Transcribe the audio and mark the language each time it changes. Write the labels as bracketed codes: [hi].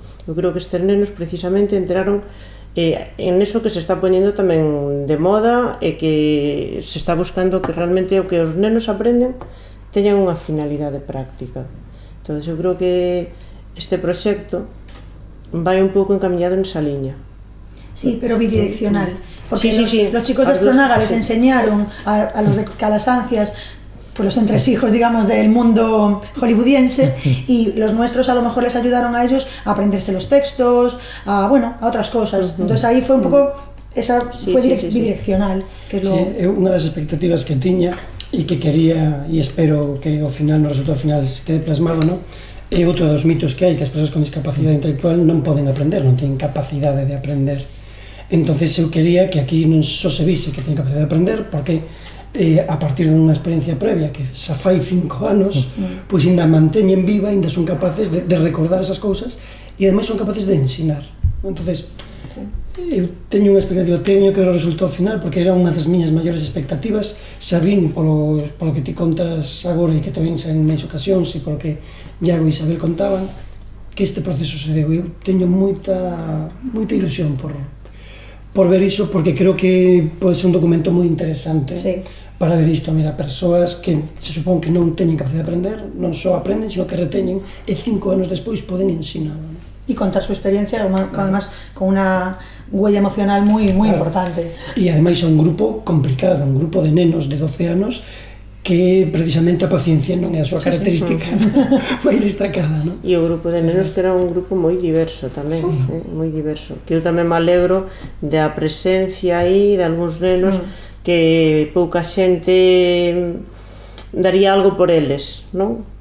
[gl] Eu creo que estes nenos precisamente entraron en eso que se está poñendo tamén de moda e que se está buscando que realmente o que os nenos aprenden teñan unha finalidade práctica. Entón, eu creo que este proxecto vai un pouco encaminado nesa liña. Sí, pero bidireccional. Porque sí. [es] Los chicos de Aspronaga les enseñaron a los de Calasancias pues los entresijos, digamos, del mundo hollywoodiense, y los nuestros a lo mejor les ayudaron a ellos a aprenderse los textos, a otras cosas. Entonces ahí fue [gl] un pouco, [es] bidireccional, que es lo... [gl] Sí, unha das expectativas que tiña e que quería, e espero que ao final, no resultado final quede plasmado, non? É outro dos mitos que hai, que as persoas con discapacidade intelectual non poden aprender, non teñen capacidade de aprender. Entonces eu quería que aquí non só se vise que teñen capacidade de aprender, porque a partir dunha experiencia previa que xa fai 5 anos, pois ainda manteñen viva, ainda son capaces de recordar esas cousas, e ademais son capaces de ensinar. Entonces eu teño unha expectativa, teño que ver o resultado final, porque era unha das miñas maiores expectativas, sabín polo que ti contas agora e que te vins en máis ocasións, e polo que Iago e Isabel contaban, que este proceso se deu. Eu teño moita ilusión por ver iso, porque creo que pode ser un documento moi interesante, sí, para ver isto. Mira, persoas que se supón que non teñen capacidade de aprender, non só aprenden, sino que reteñen, e 5 anos despois poden ensinar. [es] Y contar su experiencia, además con una huella emocional muy importante. [gl] E ademais é un grupo complicado, un grupo de nenos de 12 anos que precisamente a paciencia non é a súa característica máis destacada, non? E o grupo de nenos que era un grupo moi diverso tamén, moi diverso. Que eu tamén me alegro da presencia aí de algúns nenos que pouca xente daría algo por eles, non?